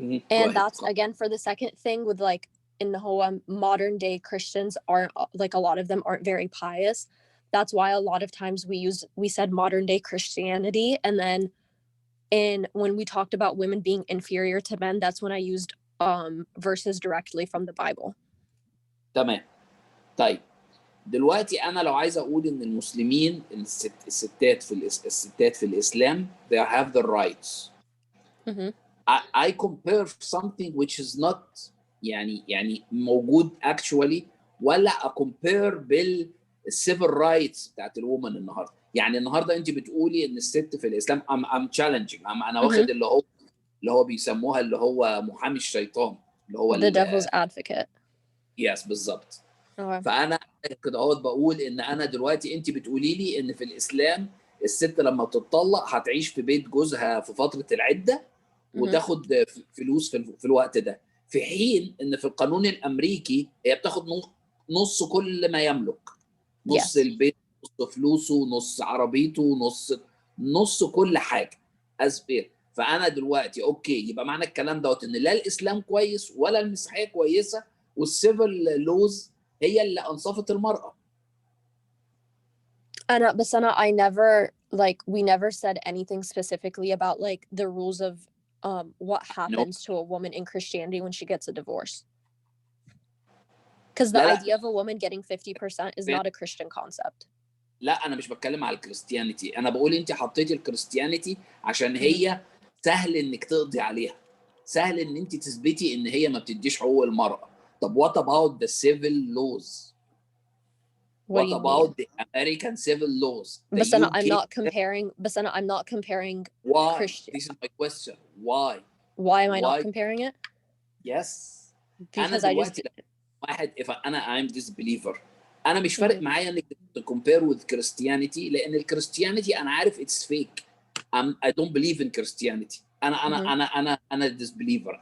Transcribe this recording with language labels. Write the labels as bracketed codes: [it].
[en] and that's again for the second thing with like in the whole modern day Christians aren't like a lot of them aren't very pious. That's why a lot of times we said modern day Christianity, and then when we talked about women being inferior to men, that's when I used verses directly from the Bible. [ar] تمام. طيب دلوقتي أنا لو عايز أقول إن المسلمين الستات في الإسلام [en] they have the rights. I compare something which is not [ar] يعني موجود [en] actually ولا compare بالcivil rights [ar] بتاعت الومن النهارده. يعني النهارده انت بتقولي ان الست في الاسلام [en] I'm challenging. [ar] انا واخد اللي هو بيسموها اللي هو محامي الشيطان اللي هو [en] the devil's advocate. [ar] Yes بالظبط. فانا كده بقول ان انا دلوقتي انت بتقولي لي ان في الاسلام الست لما بتطلق هتعيش في بيت جوزها في فتره العده وتاخد فلوس في الوقت ده، في حين ان في القانون الامريكي هي بتاخد نص كل ما يملك، نص البيت، نص فلوسه، نص عربيته، نص كل حاجه اسبير. فانا دلوقتي اوكي، يبقى معنى الكلام دوت ان لا الاسلام كويس ولا المسيحيه كويسه، والسيفل لوز هي اللي انصفت المراه. [en] بس I never we never said anything specifically about like the rules of what happens to a woman in Christianity when she gets a divorce. Because the idea of a woman getting 50% is not a Christian concept. [ar] لا انا مش بتكلم على الكريستيانيتي، انا بقول انت حطيتي الكريستيانيتي عشان هي سهل انك تقضي عليها، سهل ان انت تثبتي ان هي ما بتديش حقوق المرأة. [en] طب what about the civil laws? What about the American civil laws? But I'm not comparing. But I'm not comparing. Why? This is my question. Why? Why am I not comparing it? Yes. Because I just. واحد if I'm disbeliever. [ar] أنا مش فارق معايا إنك [en] compare with Christianity، [ar] لأن الكريستيانيتي أنا عارف [en] it's fake. I don't believe in Christianity. أنا disbeliever.